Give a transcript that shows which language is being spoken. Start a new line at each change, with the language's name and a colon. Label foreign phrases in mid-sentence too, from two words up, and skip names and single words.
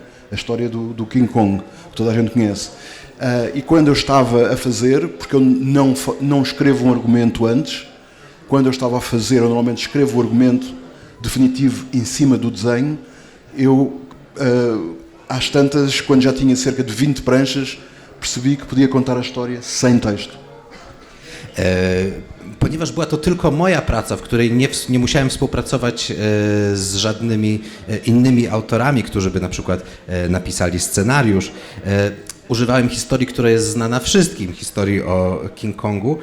Portuguese: A história do King Kong, que toda a gente conhece. E quando eu estava a fazer, porque eu não escrevo um argumento antes, quando eu estava a fazer, eu normalmente escrevo o argumento definitivo em cima do desenho, eu, às tantas, quando já tinha cerca de 20 pranchas, percebi que podia contar a história sem texto.
Polish: Ponieważ była to tylko moja praca, w której nie musiałem współpracować z żadnymi innymi autorami, którzy by na przykład napisali scenariusz, używałem historii, która jest znana wszystkim, historii o King Kongu.